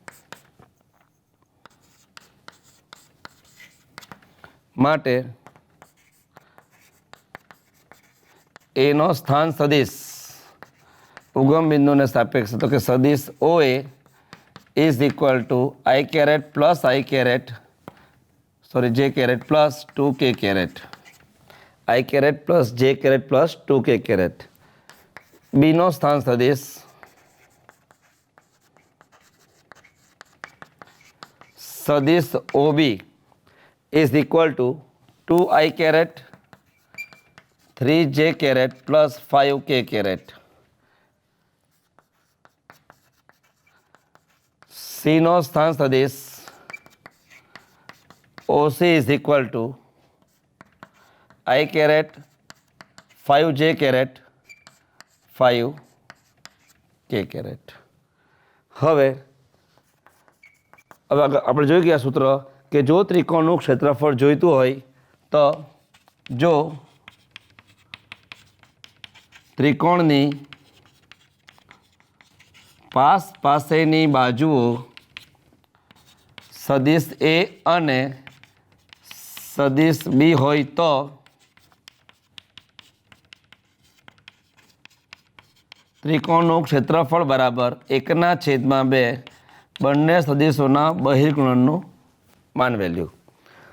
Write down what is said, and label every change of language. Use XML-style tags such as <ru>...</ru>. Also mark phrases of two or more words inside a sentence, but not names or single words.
<gu>માટે A નો સ્થાન સદિશ ઉગમ બિંદુને સાપેક્ષ તો કે સદિશ OA</gu> <en>is equal to I caret plus I caret j caret plus 2k caret. I caret plus j caret plus 2k caret.</en> <gu>B નો સ્થાન સદિશ સદિશ OB</gu> <en>is equal to 2I caret 3j caret plus 5k caret.</en> <gu>C નો સ્થાન સદિશ OC</gu> <en>is equal to I caret 5j caret 5k caret.</en> <gu>હવે આપણે જોઈ ગયા સૂત્ર કે જો ત્રિકોણનું ક્ષેત્રફળ જોઈતું હોય તો જો ત્રિકોણની પાસેની બાજુઓ સદિશ A અને સદિશ B હોય તો ત્રિકોણનું ક્ષેત્રફળ બરાબર 1/2 બંને સદિશોના બહિર્ગુણનનું માન વેલ્યુ.</gu>